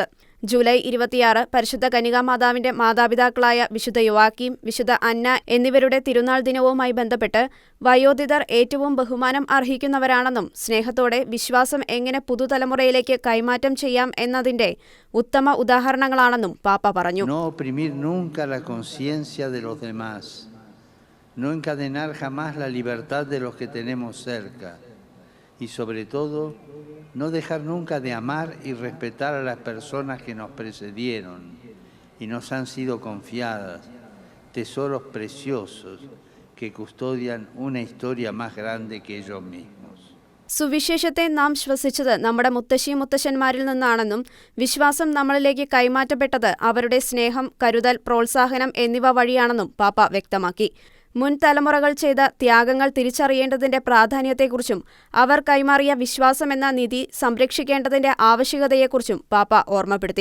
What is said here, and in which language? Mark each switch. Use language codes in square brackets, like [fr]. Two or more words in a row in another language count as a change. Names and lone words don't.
[ml] ജൂലൈ 26 പരിശുദ്ധ കന്യകാമാതാവിന്റെ മാതാപിതാക്കളായ വിശുദ്ധ യോവാക്കീം, വിശുദ്ധ അന്ന എന്നിവരുടെ തിരുനാൾ ദിനവുമായി ബന്ധപ്പെട്ട് വയോധികർ ഏറ്റവും ബഹുമാനം അർഹിക്കുന്നവരാണെന്നും സ്നേഹത്തോടെ വിശ്വാസം എങ്ങനെ പുതുതലമുറയിലേക്ക് കൈമാറ്റം ചെയ്യാം എന്നതിന്റെ ഉത്തമ ഉദാഹരണങ്ങളാണെന്നും പാപ്പ പറഞ്ഞു. [es] No encadenar jamás la libertad de los que tenemos cerca y sobre todo no dejar nunca de amar y respetar a las personas que nos precedieron y nos han sido confiadas, tesoros preciosos que custodian una historia más grande que ellos mismos. [ml] സുവിശേഷത്തെ നാം ശ്വസിച്ചത് നമ്മുടെ മുത്തശ്ശിമുത്തശ്ശന്മാരിൽ നിന്നാണെന്നും വിശ്വാസം നമ്മളിലേക്ക് കൈമാറ്റപ്പെട്ടത് അവരുടെ സ്നേഹം, കരുതൽ, പ്രോത്സാഹനം എന്നിവ വഴിയാണെന്നും പാപ്പ വ്യക്തമാക്കി. മുൻ തലമുറകൾ ചെയ്ത ത്യാഗങ്ങൾ തിരിച്ചറിയേണ്ടതിന്റെ പ്രാധാന്യത്തെക്കുറിച്ചും അവർ കൈമാറിയ വിശ്വാസമെന്ന നിധി സംരക്ഷിക്കേണ്ടതിന്റെ ആവശ്യകതയെക്കുറിച്ചും പാപ്പ ഓർമ്മപ്പെടുത്തി.